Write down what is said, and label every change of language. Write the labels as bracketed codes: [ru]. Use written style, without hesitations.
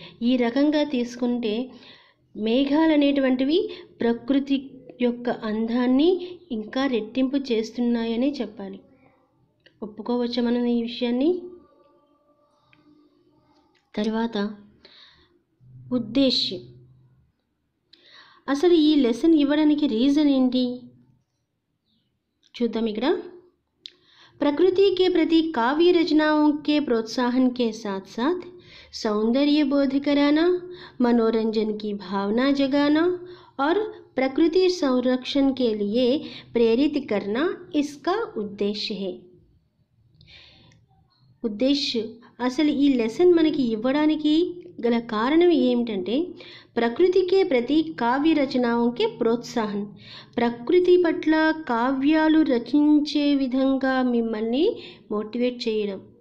[te] ఈ రకంగా తీసుకుంటే మేఘాలు అనేటువంటివి ప్రకృతి యొక్క అందాన్ని ఇంకా రెట్టింపు చేస్తున్నాయనే చెప్పాలి. ఒప్పుకోవచ్చా మనం ఈ విషయాన్ని? తర్వాత ఉద్దేశ్యం. అసలు ఈ లెసన్ ఇవ్వడానికి రీజన్ ఏంటి చూద్దాం. [hi] ఇక్కడ प्रकृति के प्रति काव्य रचनाओं के प्रोत्साहन के साथ साथ सौंदर्य बोध कराना, मनोरंजन की भावना जगाना और प्रकृति संरक्षण के लिए प्रेरित करना इसका उद्देश्य है. [te] ఉద్దేశ్యం అసలు ఈ లెసన్ మనకి ఇవ్వడానికి గల కారణం ఏమిటంటే [hi] ప్రకృతికే ప్రతి కావ్య రచనాకే ప్రోత్సాహం. [te] ప్రకృతి పట్ల కావ్యాలు రచించే విధంగా మిమ్మల్ని మోటివేట్ చేయడం.